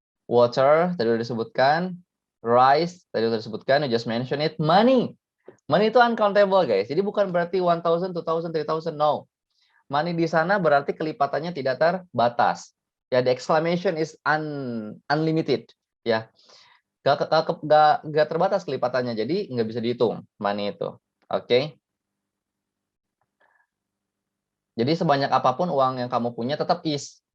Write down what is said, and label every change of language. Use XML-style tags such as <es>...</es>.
<id>Water tadi sudah disebutkan. Rice tadi sudah disebutkan.</id> <en>You just mention it. Money itu uncountable, guys.</en> <id>Jadi bukan berarti 1,000, 2,000, 3,000. No. Money di sana berarti kelipatannya tidak terbatas.</id> <en>Ya, the exclamation is unlimited.</en> <id>Ya, gak terbatas kelipatannya. Jadi nggak bisa dihitung money itu. Oke. Jadi sebanyak apapun uang yang kamu punya tetap is.</id>